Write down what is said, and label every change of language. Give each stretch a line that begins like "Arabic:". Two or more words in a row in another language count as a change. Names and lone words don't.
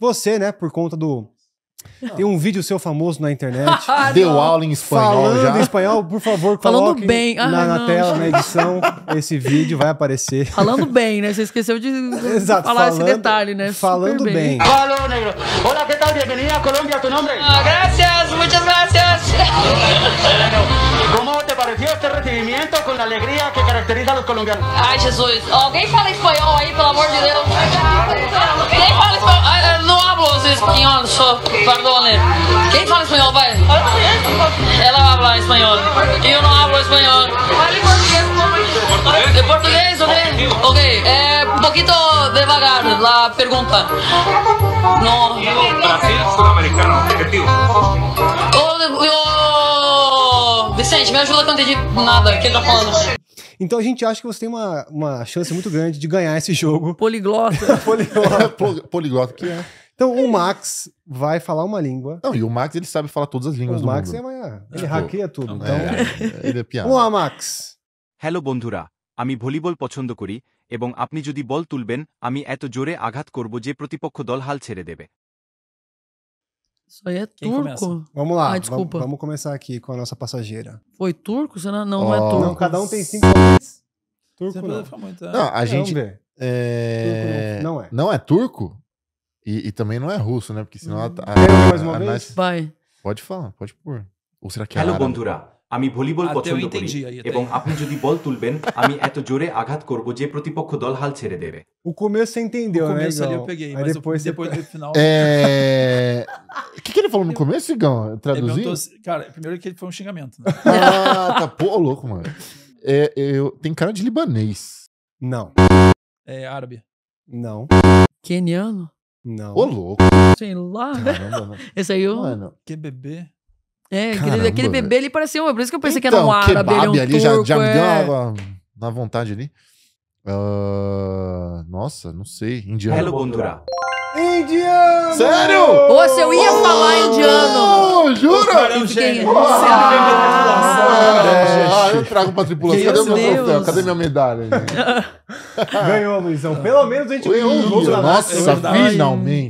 Portuguese: Você, né, por conta do... Tem um vídeo seu famoso na internet. Deu aula em espanhol falando já. Em espanhol, por favor, coloque bem. na tela, na edição, esse vídeo vai aparecer. Falando bem, né? Você esqueceu de falar esse detalhe, né? Falando bem. Alô, negro. Olá,
Spanish: que tal? Bienvenida a Colombia. Tu nome? Gracias, muchas gracias. Como te pareció este recibimiento con la alegría que caracteriza a los colombianos?
Portuguese: Ai, Jesus. Alguém fala espanhol aí, pelo amor de Deus. Quem fala espanhol? Não hablo espanhol, só. Perdone. Quem fala espanhol, vai? Ela habla espanhol. Eu não hablo espanhol. Fale português.
Spanish: ¿De portugués, ok? Un poquito devagar la pregunta. No.
Portuguese: Brasil, sul-americano, objetivo. Vicente, me ajuda que eu não entendi nada que ele tá falando. Então a gente acha que você tem uma chance muito grande de ganhar esse jogo. Poliglota. Poliglota que é. Então o Max vai falar uma língua. Não, e o Max ele sabe falar todas as línguas do mundo. O Max ele hackeia tudo. Então, ele é piada. Vamos lá, Max.
Bangla: হ্যালো বন্ধুরা, আমি ভলিবল পছন্দ করি এবং আপনি যদি বল তুলবেন আমি এত জোরে আঘাত করব যে প্রতিপক্ষ দল হাল ছেড়ে দেবে।
Portuguese: Isso aí é turco. Vamos lá, Ai, desculpa. Vamos começar aqui com a nossa passageira. Foi turco? Não, não é turco. Não, cada um tem 5 palpites. Turco não. Não, a gente... Vamos ver. É... Não é. Não é turco? E também não é russo, né? Porque senão mais uma vez? Vai. Pode falar, pode pôr. Ou será que é
Bangla: হ্যালো
Portuguese: árabe?
Bangla: বন্ধুরা, আমি ভলিবল পছন্দ করি এবং আপনি যদি বল তুলবেন আমি এত জোরে আঘাত করব যে প্রতিপক্ষ দল হাল ছেড়ে দেবে।
Portuguese: O começo você entendeu, né? O começo ali eu peguei, mas depois do final... O que ele falou no começo, Igão? Traduziu? Cara, primeiro que foi um xingamento, né? Tá, pô, louco, mano. Tem cara de libanês. Não. É árabe. Não. Queniano? Não. Ô, louco. Sei lá. Caramba, esse aí eu... Mano. Que bebê. Aquele bebê ali parecia por isso que eu pensei que era um árabe, kebab ele é um ali turco, já me deu água na vontade ali. Nossa, não sei. Indiano.
Bangla: হ্যালো বন্ধুরা,
Portuguese: Indiano! Sério? Nossa, eu ia falar indiano. Não, jura? Eu trago pra tripulação. Cadê o meu troféu? Cadê minha medalha? Ganhou, Luizão. Pelo menos a gente ganhou um jogo da Nossa, finalmente.